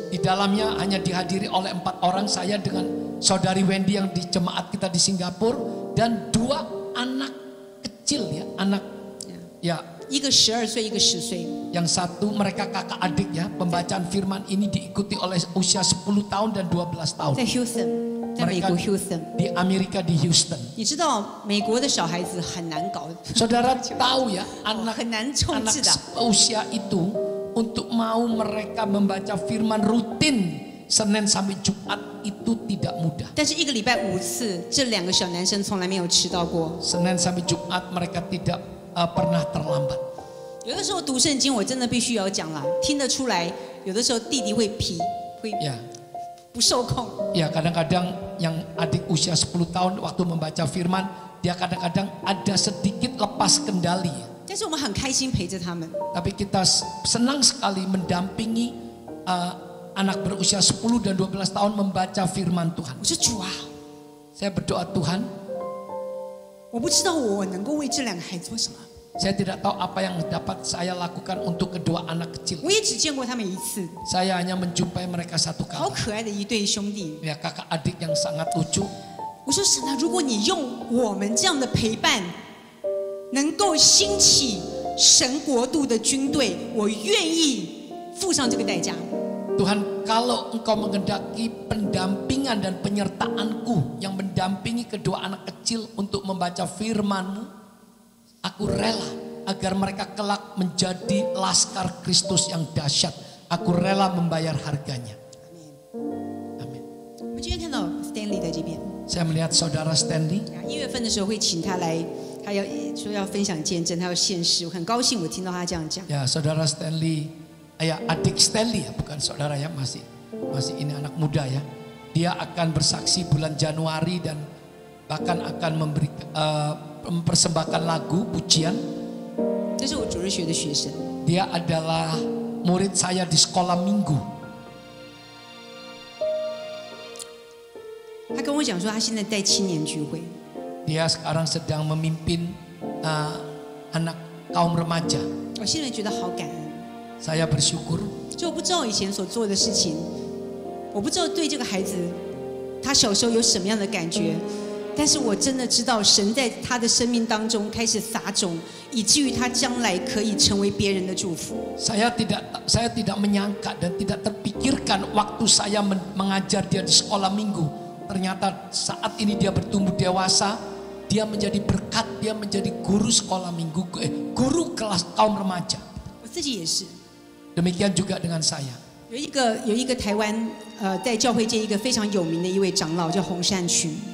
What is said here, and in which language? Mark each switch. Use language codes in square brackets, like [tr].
[id] Di dalamnya hanya dihadiri oleh 4 orang, saya dengan saudari Wendy yang di jemaat kita di Singapura, dan 2 anak kecil ya, anak ya. [zh] 一个12岁，一个10岁。 [id] Yang satu mereka kakak adik ya. Pembacaan firman ini diikuti oleh usia 10 tahun dan 12 tahun. [zh] 在 Houston， 在美国 Houston。 [id] Di Amerika di Houston. [zh] 你知道美国的小孩子很难搞， [id] Saudara tahu ya, anak [zh] 很难控制的。 [id] usia itu untuk mau mereka membaca firman rutin Senin sampai Jumat itu tidak mudah. [zh] 但是1个礼拜5次，这2个小男生从来没有迟到过。 [id] Senin sampai Jumat mereka tidak pernah terlambat. [zh] 有的时候读圣经，我真的必须要讲啦，听得出来，有的时候弟弟会 [id] Ya, [zh] 不受控。 [id] ya kadang-kadang yang adik usia 10 tahun waktu membaca firman, dia kadang-kadang ada sedikit lepas kendali. [zh] 但是我们很开心陪着他们。 [id] Tapi kita senang sekali mendampingi anak berusia 10 dan 12 tahun membaca firman Tuhan. [zh] 我说主啊， [id] Saya berdoa, Tuhan, [zh] 我不知道我能够为这2个孩子做什么。 [id] saya tidak tahu apa yang dapat saya lakukan untuk kedua anak kecil. [zh] 我也只见过他们1次， [id] Saya hanya menjumpai mereka 1 [zh] 好可爱的一对兄弟。 [id] Ya, kakak adik yang sangat lucu. [zh] 我说神啊，如果你用我们这样的陪伴，能够兴起神国度的军队，我愿意付上这个代价。 [id] Tuhan, kalau Engkau mengendaki pendampingan dan penyertaanku yang mendampingi kedua anak kecil untuk membaca firman-Mu, aku rela agar mereka kelak menjadi laskar Kristus yang dahsyat. Aku rela membayar harganya. Amin. [zh] 我们今天看到 Stanley 在这边 [id] ，Saya melihat saudara Stanley. [zh] 1月份的时候会请他来，他要说要分享见证，他要献诗，我很高兴我听到他这样讲。 [id] Ya, saudara Stanley, ya adik Stanley ya, bukan saudara ya, masih ini anak muda ya. Dia akan bersaksi bulan Januari dan bahkan akan mempersembahkan lagu pujian. [zh] 这是我主日学的学生， [id] Dia adalah murid saya di sekolah minggu. [zh] 他跟我讲说他现在带青年聚会， [id] Dia sekarang sedang memimpin anak kaum remaja. [zh] 我现在觉得好感恩。 [id] Saya bersyukur. [zh] 就我不知道以前所做的事情，我不知道对这个孩子他小时候有什么样的感觉，但是我真的知道神在他的生命当中开始撒种，以至于他将来可以成为别人的祝福。 [id] Saya tidak menyangka dan tidak terpikirkan waktu saya mengajar dia di sekolah minggu. Ternyata saat ini dia bertumbuh dewasa, dia menjadi berkat, dia menjadi guru sekolah minggu, guru kelas kaum remaja. [zh] 我自己也是。 [id] Demikian juga dengan saya. [zh] 有一个台湾在教会界一个非常有名的一位长老叫洪善群。